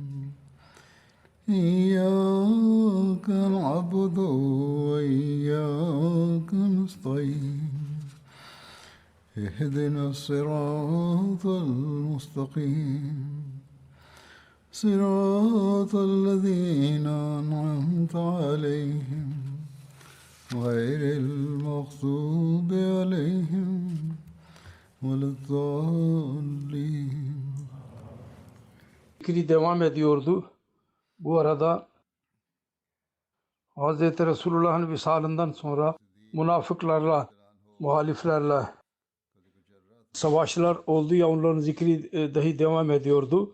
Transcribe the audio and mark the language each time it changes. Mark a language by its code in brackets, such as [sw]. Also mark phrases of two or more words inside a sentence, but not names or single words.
[ar] إياك نعبد وإياك نستعين اهدنا الصراط المستقيم صراط الذين أنعمت عليهم غير المغضوب عليهم ولا الضالين. [tr] Zikri devam ediyordu. Bu arada Hz. Resulullah'ın visalından sonra münafıklarla, muhaliflerle savaşlar oldu ya, onların zikri dahi devam ediyordu.